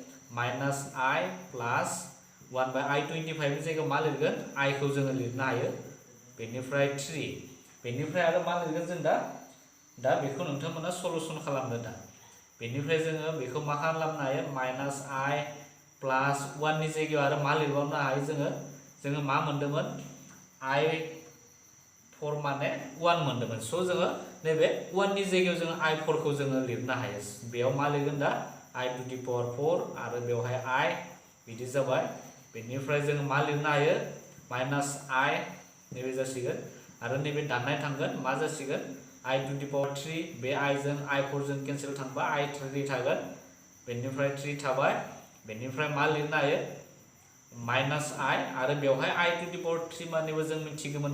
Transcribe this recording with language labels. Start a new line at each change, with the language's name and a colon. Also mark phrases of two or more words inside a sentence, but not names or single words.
Bodo: -I प्लास 1 बाय I25 नि जायगायाव मा लिरगोन I खौ जोङो लिरनो हायो बेनिफ्राय 3 बेनिफ्राय आरो मा लिरगोन जों दा बेखौ नोंथांमोना सलुसन खालामदो दा बेनिफ्राय जोङो बेखौ मा खालामनो हायो -I प्लास 1 नि जायगायाव आरो मा लिरबावनो हायो जोङो मा मोन्दोंमोन I4 माने 1 मोन्दोंमोन स' जोङो नैबे 1 नि जायगायाव जोङो I4 खौ जोङो लिरनो हायो बेयाव मा लिरगोन दा
English: I to the power 4
Bodo: आरो बेवहाय बिदि जाबाय बेनिफ्राय जों मा लिरनो हायो माइनास I नैबे जासिगोन आरो नैबे दाननाय थांगोन मा जासिगोन
English: I to the power 3
Bodo: बे I जों I4 जों केन्सेल थांबा I3 थागोन बेनिफ्राय 3 थाबाय बेनिफ्राय मा लिरनो हायो माइनास I आरो बेवहाय
English: I to the power 3
Bodo: मानेबो जों मिथिगौमोन